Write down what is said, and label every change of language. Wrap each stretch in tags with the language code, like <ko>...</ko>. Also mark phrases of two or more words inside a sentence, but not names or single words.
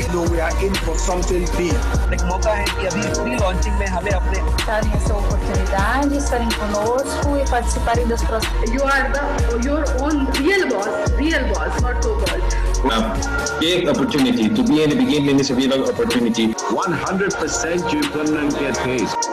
<en>So we are in for something big.</en> <hi>एक मौका है कि अभी प्री-लॉन्चिंग में हमें अपने</hi> <pt>darem essa oportunidade, estarem conosco e participarem das próximas.</pt> <en>You are your own real boss, not so-called. Big opportunity. To be in the beginning is a big opportunity. 100% you're gonna get paid.</en>